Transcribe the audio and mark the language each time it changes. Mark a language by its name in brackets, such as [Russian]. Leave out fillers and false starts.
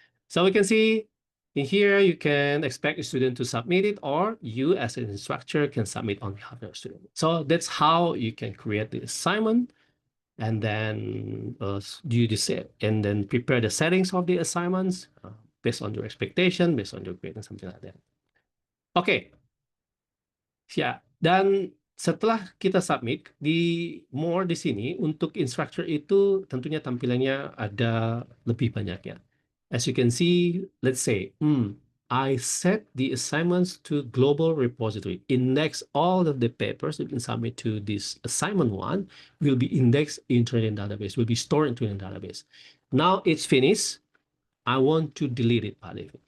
[English] So we can see in here you can expect a student to submit it, or you as an instructor can submit on behalf of your student. So that's how you can create the assignment and then do this and then prepare the settings of the assignments based on your expectation, based on your grade and something like that. [Indonesian] Oke. Ya, dan setelah kita submit di sini untuk instructor itu tentunya tampilannya ada lebih banyak ya. [English] As you can see, let's say, I set the assignments to global repository. Index all of the papers you can submit to this assignment one will be indexed in Trinity database, will be stored in Trinity database. Now it's finished. I want to delete it, Pak David.